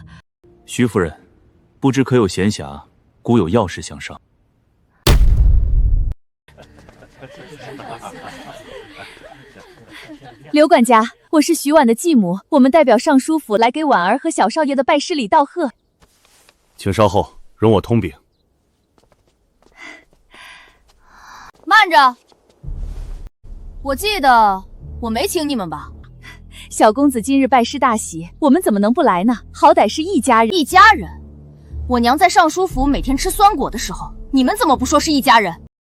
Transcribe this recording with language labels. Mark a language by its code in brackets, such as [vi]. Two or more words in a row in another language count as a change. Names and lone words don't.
[zh] 徐夫人，不知可有閒暇，孤有要事相商。劉管家，我是徐婉的繼母，我們代表尚書府來給婉兒和小少爺的拜師禮道賀。請稍後，容我通禀。慢着，我記得我没請你们吧？小公子今日拜师大喜，我们怎么能不来呢？好歹是一家人。一家人？我娘在尚书府每天吃酸果的时候，你们怎么不说是一家人？